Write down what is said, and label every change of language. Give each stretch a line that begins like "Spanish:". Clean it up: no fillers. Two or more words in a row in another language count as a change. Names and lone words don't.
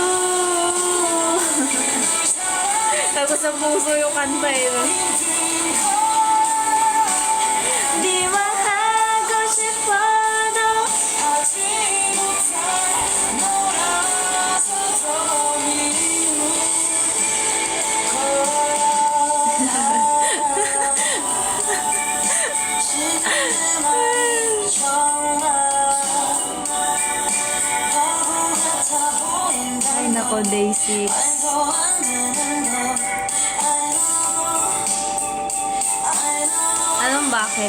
Filipino: Tapos sa puso yung kanta eh.
Korean: Di mah하고 싶어도 하지 못할 너라서 더 미운
Filipino: Ay nako,
Korean: day 6.
Filipino: Anong bakit?